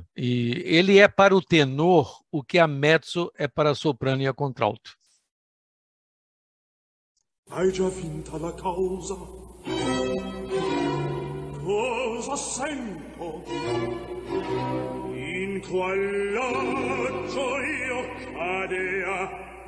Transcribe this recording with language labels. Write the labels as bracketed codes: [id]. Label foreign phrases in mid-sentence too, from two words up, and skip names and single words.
[pt] E ele é para o tenor o que a mezzo é para a soprano e a contralto. [it] Hai già vinta la causa. Cosa sento? In qual loggia io cadea?